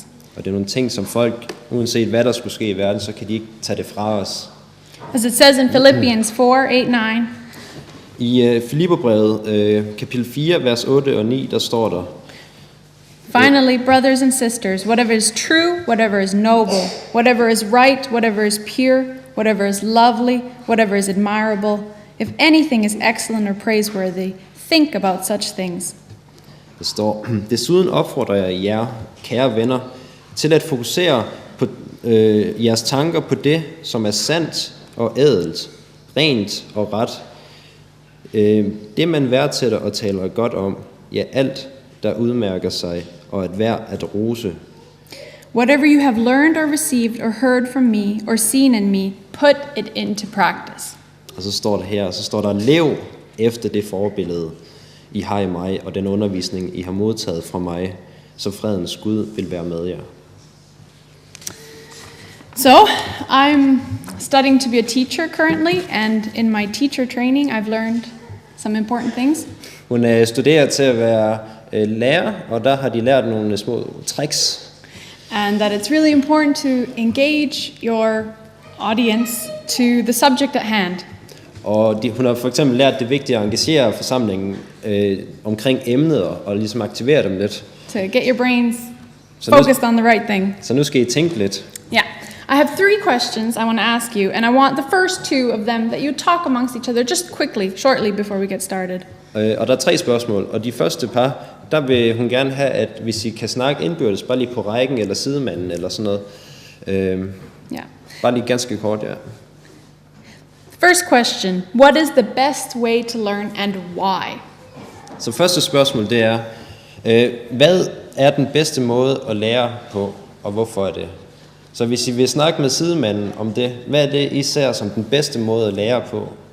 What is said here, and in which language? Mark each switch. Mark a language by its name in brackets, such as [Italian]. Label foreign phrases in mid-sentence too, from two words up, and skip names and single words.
[Danish] Og det er nogle ting, som folk, uanset hvad der skulle ske i verden, så kan de ikke tage det fra os. [English] As it says in Philippians 4:8-9. [Danish] I Filipperbrevet kapitel 4, vers 8 og 9, der står der: [English] Finally, brothers and sisters, whatever is true, whatever is noble, whatever is right, whatever is pure, whatever is lovely, whatever is admirable, if anything is excellent or praiseworthy, think about such things. [Danish] Der står: Desuden opfordrer jeg jer, kære venner, til at fokusere på jeres tanker på det, som er sandt og ædelt, rent og ret. Det man værdsætter og taler godt om, ja alt, der udmærker sig, og at værd at rose. [English] Whatever you have learned or received or heard from me or seen in me, put it into practice. [Danish] Og så står der her, lev efter det forbillede. I har i mig, og den undervisning, I har modtaget fra mig, så fredens Gud vil være med jer. [English] So, I'm studying to be a teacher currently, and in my teacher training, I've learned some important things. [Danish] Hun studerer til at være lærer, og der har de lært nogle små tricks. [English] And that it's really important to engage your audience to the subject at hand. [Danish] Og hun har for eksempel lært det vigtige at engagere forsamlingen omkring emnet og ligesom aktivere dem lidt. [English] To get your brains focused on the right thing. [Danish] Så nu skal I tænke lidt. [English] Yeah. I have 3 questions I want to ask you, and I want the first 2 of them that you talk amongst each other just quickly, shortly before we get started. [Danish] Og der er 3 spørgsmål, og de første par, der vil hun gerne have, at hvis I kan snakke indbyrdes, bare lige på rækken eller sidemanden eller sådan noget. Bare lige ganske kort, ja. [English] First question, what is the best way to learn and why? [Danish] Så første spørgsmål, det er, hvad er den bedste måde at lære på, og hvorfor er det? Så hvis I vil snakke med sidemanden om det, hvad er det, I ser som den bedste måde at lære på?